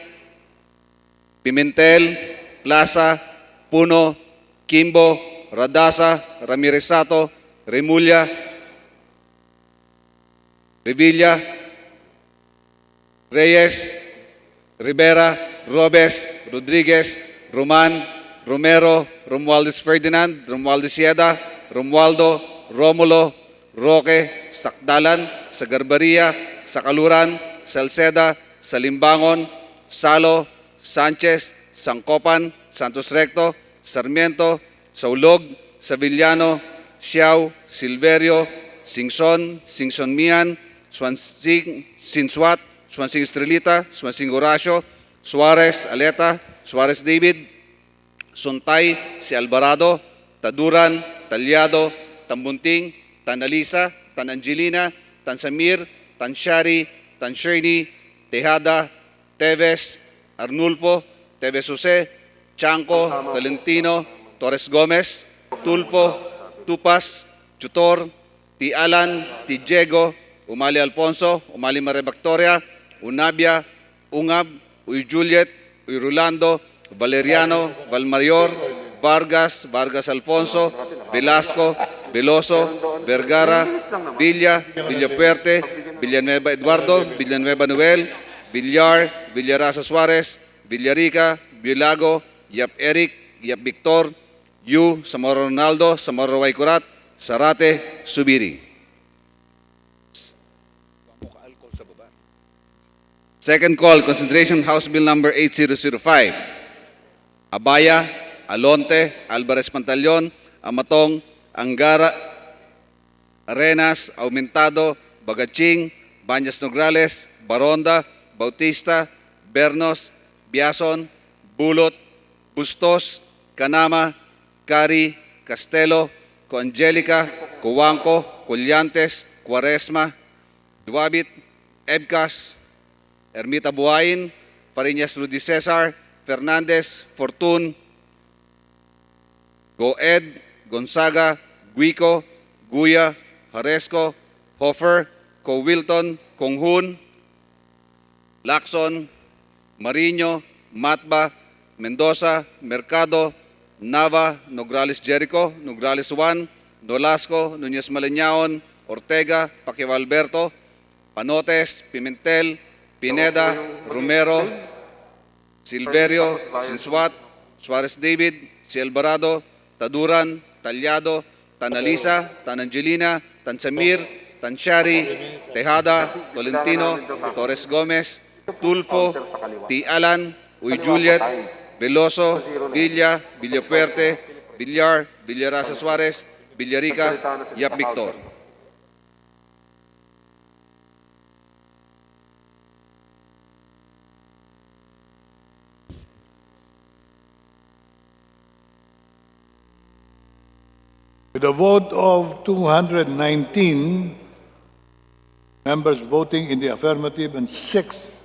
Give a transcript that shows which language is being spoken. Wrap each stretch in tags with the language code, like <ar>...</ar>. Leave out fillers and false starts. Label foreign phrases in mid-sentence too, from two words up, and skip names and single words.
<en>Pimentel, Plaza, Puno, Kimbo, Radasa, Ramirez Sato, Remulla, Revilla, Reyes, Rivera, Robes, Rodriguez, Roman, Romero, Romualdez Ferdinand, Romualdez Sieda, Romualdo, Romulo, Roque, Sakdalan, Sagarbaria, Sakaluran, Salceda, Salimbangon, Salo, Sanchez, Sangkopan, Santos Recto, Sarmiento, Saulog, Savillano, Siao, Silverio, Singson, Singson Mian, Swansing, Sinswat, Swansing Estrelita, Swansing Horacio, Suarez Aleta, Suarez David, Suntay, si Alvarado, Taduran, Talyado, Tambunting, Tanalisa, Tan Angelina, Tan Samir, Tan Shari, Tan Shirney, Tejada, Teves, Arnulfo, Teves Jose, Chanco, Tolentino, Torres Gomez, Tulfo, Tupas, Tutor, T. Alan, T. Diego, Umali Alfonso, Umali Maria Victoria, Unabia, Ungab, Uy Juliet, Uy Rolando, Valeriano, Valmarior, Vargas, Vargas Alfonso, Velasco, Veloso, Vergara, Villa, Villapuerte, Villanueva Eduardo, Villanueva Noel, Villar, Villarasa Suarez, Villarica, Bilago, Yap Eric, Yap Victor, Yu, Samoro Ronaldo, Samoro Waikurat, Sarate, Subiri. Second call, consideration House Bill number 8005. Abaya, Alonte, Alvarez Pantaleon, Amatong, Angara, Arenas, Aumentado, Bagaching, Banyas Nograles, Baronda, Bautista, Bernos, Biason, Bulot, Bustos, Canama, Cari, Castelo, Coangelica, Cuanco, Collantes, Cuaresma, Duabit, Ebcas, Ermita Buhayin, Fariñas Rudy Cesar, Fernandez, Fortun, Goed, Gonzaga, Guico, Guya, Haresco, Hofer, Co Wilton, Konghun, Lacson, Mariño, Matba, Mendoza, Mercado, Nava, Nograles Jericho, Nograles Juan, Nolasco, Núñez Maleñaon, Ortega, Paquiao Alberto, Panotes, Pimentel, Pineda, Romero, Silverio, Sinsuat, Suarez David, Si Alvarado, Taduran, Talyado, Tanalisa, Tan Angelina, Tan Samir, Tan Shari, Tejada, Tolentino, Torres Gomez, Tulfo, T. Alan, Uy Juliet, Veloso, Villa, Villapuerte, Villar, Villarasa Suarez, Villarica, Yap Victor. With a vote of 219 members voting in the affirmative and 6</en>